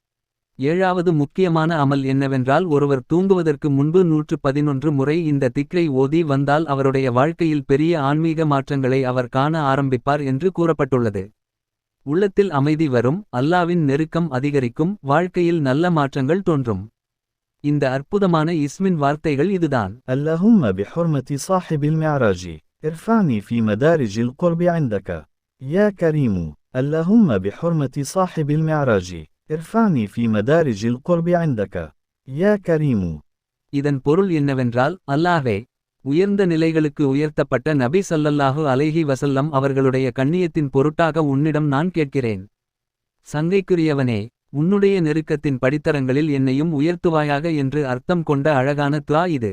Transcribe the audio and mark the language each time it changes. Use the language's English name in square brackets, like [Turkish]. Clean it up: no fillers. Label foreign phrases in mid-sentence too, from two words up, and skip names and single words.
[Tamil] ஏழாவது முக்கியமான அமல் என்னவென்றால் ஒருவர் தூங்குவதற்கு முன்பு 111 முறை இந்த திக்ரை ஓதி வந்தால் அவருடைய வாழ்க்கையில் பெரிய ஆன்மீக மாற்றங்களை அவர் காண ஆரம்பிப்பார் என்று கூறப்பட்டுள்ளது. உள்ளத்தில் அமைதி வரும், அல்லாவின் நெருக்கம் அதிகரிக்கும், வாழ்க்கையில் நல்ல மாற்றங்கள் தோன்றும். இந்த அற்புதமான இஸ்மின் வார்த்தைகள் இதுதான். [Arabic] اللهم بحرمة صاحب المعراج ارفعني في مدارج القرب عندك يا كريم. اللهم بحرمة صاحب المعراج ارفعني في مدارج القرب عندك يا كريم. [Tamil] இதன் பொருள் என்னவென்றால், அல்லாஹ்வே, உயர்ந்த நிலைகளுக்கு உயர்த்தப்பட்ட நபி [Arabic] صلى الله عليه وسلم [Tamil] அவர்களுடைய கண்ணியத்தின் பொருட்டாக உன்னிடம் நான் கேட்கிறேன். சங்கைக்குரியவனே, உன்னுடைய நெருக்கத்தின் படித்தரங்களில் என்னையும் உயர்த்துவாயாக என்று அர்த்தம் கொண்ட அழகான துஆ இது.